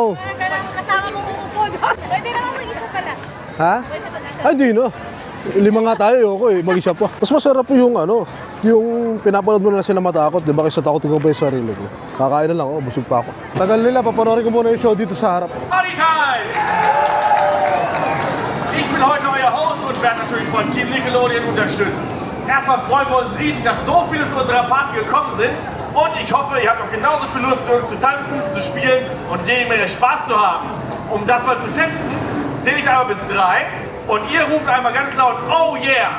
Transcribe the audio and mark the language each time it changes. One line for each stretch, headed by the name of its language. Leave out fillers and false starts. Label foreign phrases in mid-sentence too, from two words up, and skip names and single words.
Filipino: Umarap ka ng kasama mong uupo doon. Pwede naman mag-isa pala. Ha? Pwede mag-isa. Ay, di no. 5 nga tayo, ayoko eh. Mag-isa pa. Mas masarap po yung yung pinapanood mo na sila matakot, di ba? Kaysa takotin ko pa yung sarili ko. Kakain na lang ako, busog pa ako. Tagal nila, papanoorin ko muna yung show dito sa harap.
English: Party time!
German: Ich bin heute euer Host und werde natürlich von Team Nickelodeon unterstützt. Erstmal freuen wir uns riesig, dass so viele zu unserer Party gekommen sind. Und ich hoffe, ihr habt auch genauso viel Lust, mit uns zu tanzen, zu spielen und jede Menge Spaß zu haben. Um das mal zu testen, zähle ich einmal bis 3 und ihr ruft einmal ganz laut,
English: oh yeah!